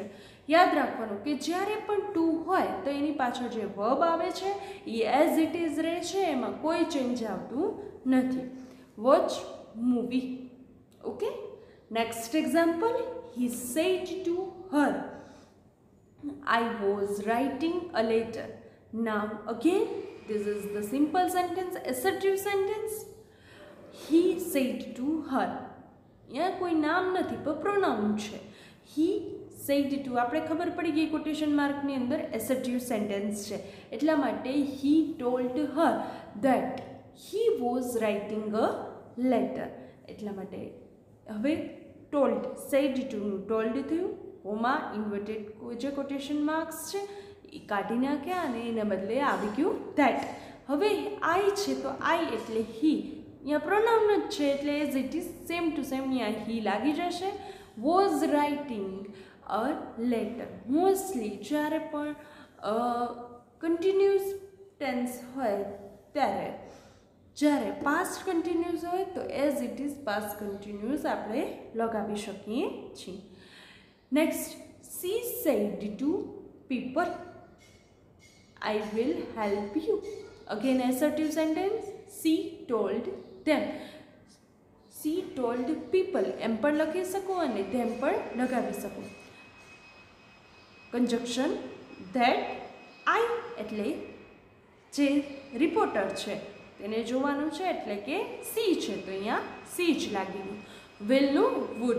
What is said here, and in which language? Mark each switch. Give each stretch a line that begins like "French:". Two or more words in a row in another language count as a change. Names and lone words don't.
Gujarati: યાદ રાખવાનું કે જ્યારે પણ ટુ હોય તો એની પાછળ જે વર્બ આવે છે એ
English: as it is
Gujarati: રહે છે, એમાં કોઈ ચેન્જ આવતું નથી.
English: watch movie. okay, next example. he said to her I was writing a letter. Now again this is the simple sentence, assertive sentence. He said to her.
Hindi: यहाँ कोई नाम
Gujarati: નથી પણ પ્રોનાઉન છે.
English: He said to
Gujarati: આપણે ખબર પડી ગઈ કોટેશન માર્કની અંદર
English: assertive sentence
Gujarati: છે એટલા માટે
English: he told her that he was writing a letter.
Gujarati: એટલા માટે હવે
English: told said to
Gujarati: નું told થયું.
English: comma inverted
Gujarati: જે
English: quotation marks
Gujarati: છે એ કાઢી નાખ્યા અને એના બદલે આવી ગયું ધેટ. હવે આઈ છે તો આઈ એટલે હી. અહીંયા પ્રોનાઉન જ છે એટલે
English: as it is same to same
Gujarati: અહીંયા હી લાગી જશે.
English: was writing a letter.
Gujarati: મોસ્ટલી જ્યારે પણ
English: continuous tense
Gujarati: હોય ત્યારે, જ્યારે
English: past continuous
Gujarati: હોય તો
English: as it is past continuous
Gujarati: આપણે લગાવી શકીએ છીએ.
English: Next, she said to people, I will help you. Again assertive sentence. she told them. she told people
Gujarati: એમ પણ લખી શકો અને them પણ લગાવી શકો.
English: conjunction that I
Gujarati: એટલે જે રિપોર્ટર છે તેને જોવાનું છે એટલે કે સી છે તો અહીંયા સી જ લાગી ગયું. વિલનું વુડ.